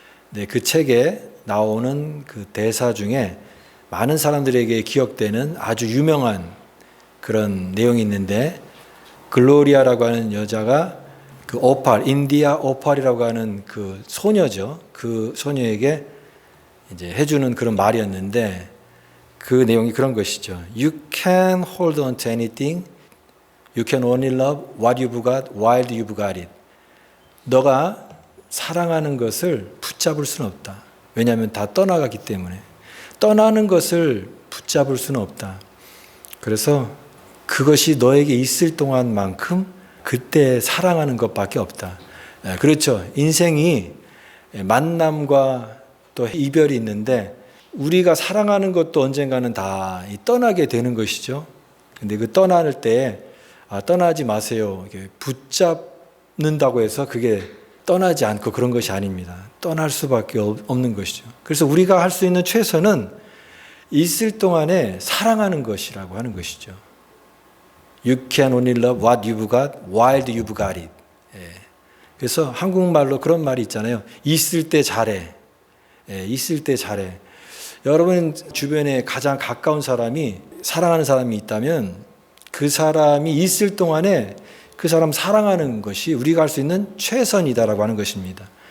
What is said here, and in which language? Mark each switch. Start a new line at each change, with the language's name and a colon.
Korean: 네, 그 책에 나오는 그 대사 중에 많은 사람들에게 기억되는 아주 유명한 그런 내용이 있는데, 글로리아라고 하는 여자가 그 오팔, 인디아 오팔이라고 하는 그 소녀죠. 그 소녀에게 이제 해주는 그런 말이었는데, 그 내용이 그런 것이죠.
English: You can hold on to anything. You can only love what you've got while you've got it.
Korean: 너가 사랑하는 것을 붙잡을 수는 없다. 왜냐하면 다 떠나가기 때문에. 떠나는 것을 붙잡을 수는 없다. 그래서 그것이 너에게 있을 동안만큼 그때 사랑하는 것밖에 없다. 그렇죠. 인생이 만남과 또 이별이 있는데, 우리가 사랑하는 것도 언젠가는 다 떠나게 되는 것이죠. 근데 그 떠날 때 떠나지 마세요. 붙잡는다고 해서 그게 떠나지 않고 그런 것이 아닙니다. 떠날 수밖에 없는 것이죠. 그래서 우리가 할 수 있는 최선은 있을 동안에 사랑하는 것이라고 하는 것이죠.
English: You can only love what you've got while you've got it.
Korean: 그래서 한국말로 그런 말이 있잖아요. 있을 때 잘해. 있을 때 잘해. 여러분 주변에 가장 가까운 사람이, 사랑하는 사람이 있다면 그 사람이 있을 동안에 그 사람 사랑하는 것이 우리가 할 수 있는 최선이다라고 하는 것입니다.